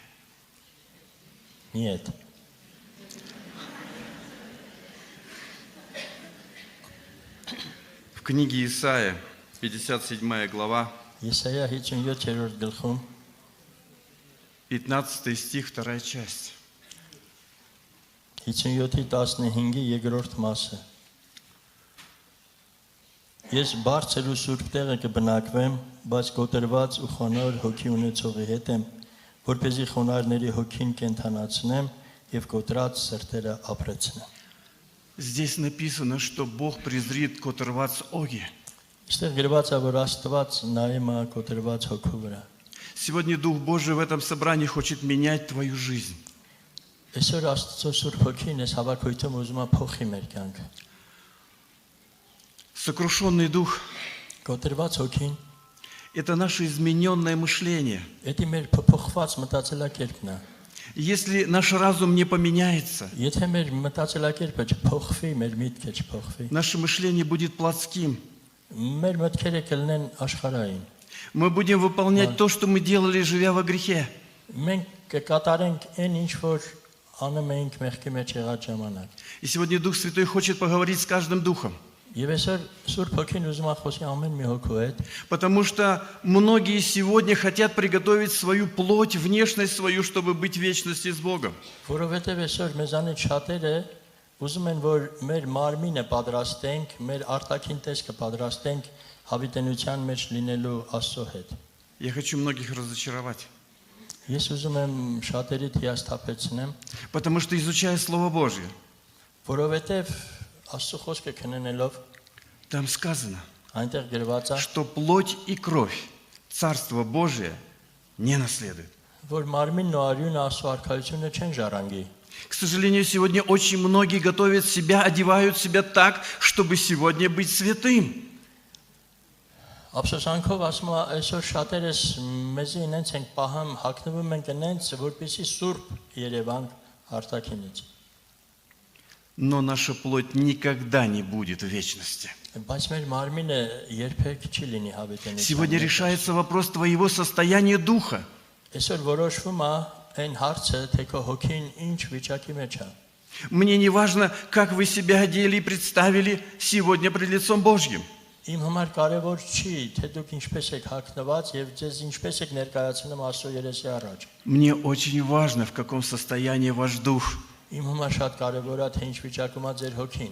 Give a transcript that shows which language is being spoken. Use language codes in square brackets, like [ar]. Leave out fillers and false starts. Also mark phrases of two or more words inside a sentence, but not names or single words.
[ru] Нет. В книге Исаия, 57 глава, 15 стих, 2 часть. [hy] Ես բարձր ու սուրբ տեղը կբնակվեմ, բայց կոտրված ու խոնարհ հոգի ունեցողի հետ եմ, որպեսզի խոնարհների հոգին կենթանացնեմ եւ կոտրած сыртերը ապրեցնեմ։ [ru] Здесь написано, что Бог презрит [hy] կոտրված օգի. Այստեղ գրված է, որ Աստված նայում է կոտրված հոգու վրա։ [ru] Сегодня Дух Божий в этом собрании хочет менять твою жизнь. [hy] Այսօր Աստծո Սուրբ Հոգին այս հավաքույթում ուզում է փոխի մեր կյանքը։ [ru] Сокрушенный дух – [hy] Կոտրված հոգին [ru] это наше измененное мышление. [hy] Դա մեր փոփոխված մտածելակերպն է։ [ru] Если наш разум не поменяется, [hy] Եթե մեր մտածելակերպը չփոխվի, մեր միտքը չփոխվի, [ru] наше мышление будет плотским. [hy] մեր մտքերը կլինեն աշխարհային։ [ru] Мы будем выполнять то, что мы делали, живя во грехе. [hy] Մենք կկատարենք այն ինչ որ անում ենք մեղքի մեջ եղած ժամանակ։ [ru] И сегодня Дух Святой хочет поговорить с каждым духом. [hy] Եվ այսօր Սուրբ Հոգին ուզում է խոսի ամեն մի հոգու հետ, [ru] Потому что многие сегодня хотят приготовить свою плоть, внешность свою, чтобы быть в вечности с Богом. [hy] որովհետև այսօր մեզանից շատերը ուզում են որ մեր մարմինը պատրաստենք, մեր արտաքին տեսքը պատրաստենք հավիտենության մեջ լինելու Աստծո հետ։ [ru] Я хочу многих разочаровать. [hy] Ես ուզում եմ շատերի հիասթափեցնեմ, [ru] Потому что, изучая Слово Божье, [hy] որովհետև Աստծո խոսքը քննելով [ru] там сказано, [hy] այնտեղ գրված է, [ru] что плоть и кровь Царство Божие не наследует. [hy] որ մարմինն ու արյունը Աստծո արքայությունը չեն ժառանգի։ [ru] К сожалению, сегодня очень многие готовят себя, одевают себя так, чтобы сегодня быть святым. [hy] Ափսոսանքով ասում եմ, այսօր շատերս մեզի ինենց ենք պահում, հագնվում ենք ինենց, որպեսզի սուրբ երևանք արտաքինից։ [ru] Но наша плоть никогда не будет в вечности. [hy] Բայց մեր մարմինը երբեք չի լինի հավիտենության։ [ru] Сегодня решается вопрос твоего состояния духа. [hy] Այսօր որոշվում է այն հարցը, թե քո հոգին ինչ վիճակի մեջ է։ [ru] Мне не важно, как вы себя одели и представили сегодня пред лицом Божьим. [hy] Իմ համար կարևոր չի, թե դուք ինչպես եք հագնված եւ ձեզ ինչպես եք ներկայացնում Աստծո երեսի առաջ։ [ru] Мне очень важно, в каком состоянии ваш дух. [hy] Իմ համար շատ կարևոր է, թե ինչ վիճակում է ձեր հոգին։